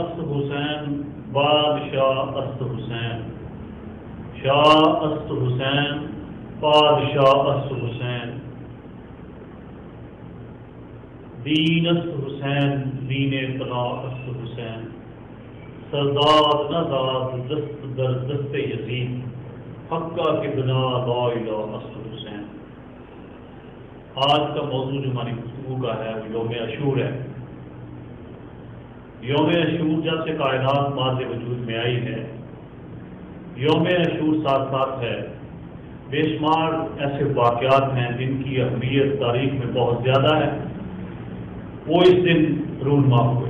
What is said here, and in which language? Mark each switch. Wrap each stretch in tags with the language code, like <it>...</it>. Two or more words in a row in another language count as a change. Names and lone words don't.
<fa>حسین بادشاہ است حسین، شاہ است حسین بادشاہ است حسین، دین است حسین دین اطلاع است حسین، سرداد نزاد دست در دست یزید، حقہ کے بنا لا الہ است حسین۔</fa> <ur>آج کا موضوع جو ہماری گفتگو کا ہے وہ یوم عاشور ہے۔ یوم عاشور جب سے کائنات ماض وجود میں آئی ہے، یوم عاشور ساتھ ساتھ ہے بے شمار ایسے واقعات ہیں جن کی اہمیت تاریخ میں بہت زیادہ ہے، وہ اس دن رونما ہوئے۔</ur>